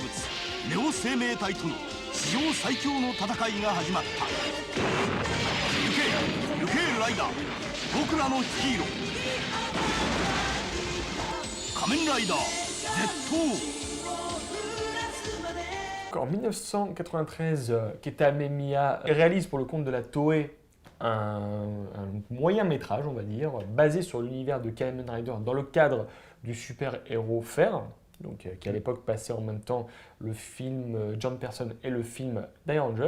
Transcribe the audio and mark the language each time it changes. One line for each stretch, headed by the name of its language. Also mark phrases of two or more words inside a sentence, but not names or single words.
Japanese: ネオ生命体との史上最強の戦いが始まった。行けライダー、僕らのヒーロー仮面ライダー Z。
French: En 1993, Keita Amemiya réalise pour le compte de la Toei un moyen métrage, on va dire, basé sur l'univers de Kamen Rider dans le cadre du super-héros Fer, donc, qui à l'époque passait en même temps le film John Person et le film Die Ranger.